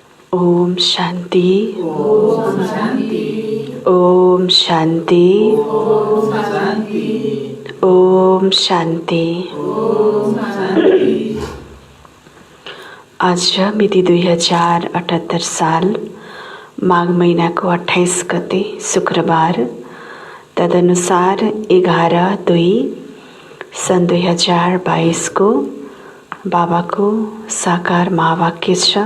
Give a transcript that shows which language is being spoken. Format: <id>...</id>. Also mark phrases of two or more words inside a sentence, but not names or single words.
<sa>ओम शांति। ओम शांति। ओम शांति। ओम शांति। ओम शांति। ओम शांति।</sa> <ne>आज मिति 2078 साल माघ महीना को 28 गते शुक्रबार, तदनुसार 11/2 सन् 2022 को बाबा को साकार महावाक्य छ।</ne>